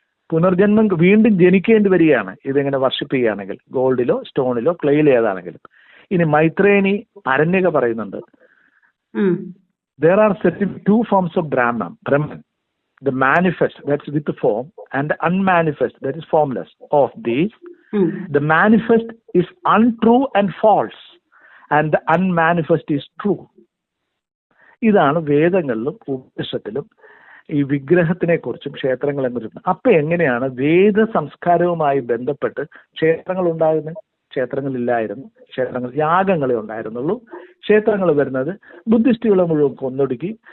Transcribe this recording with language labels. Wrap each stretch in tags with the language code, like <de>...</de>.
<ml>പുനർജന്മം, വീണ്ടും ജനിക്കേണ്ടി വരികയാണ് ഇതെങ്ങനെ വർഷിപ്പ് ചെയ്യുകയാണെങ്കിൽ, ഗോൾഡിലോ സ്റ്റോണിലോ ക്ലേയിലോ ഏതാണെങ്കിലും. ഇനി മൈത്രേയനി അരണ്യക പറയുന്നുണ്ട്,</ml> <en>there are certain 2 forms of Brahman. The manifest, that's with the form, and the unmanifest, that is formless. Of these, the manifest is untrue and false, and the unmanifest is true.</en> <ml>ഇതാണ് വേദങ്ങളിലും ഉപനിഷത്തിലും ഈ വിഗ്രഹത്തിനെ കുറിച്ചും ക്ഷേത്രങ്ങളെ കുറിച്ചും. അപ്പൊ എങ്ങനെയാണ് വേദ സംസ്കാരവുമായി ബന്ധപ്പെട്ട് ക്ഷേത്രങ്ങൾ ഉണ്ടാകുന്നത്? ക്ഷേത്രങ്ങളില്ലായിരുന്നു. ക്ഷേത്രങ്ങൾ യാഗങ്ങളെ ഉണ്ടായിരുന്നുള്ളൂ. ക്ഷേത്രങ്ങൾ വരുന്നത് ബുദ്ധിസ്റ്റുകളെ മുഴുവൻ കൊന്നൊടുക്കി.</ml>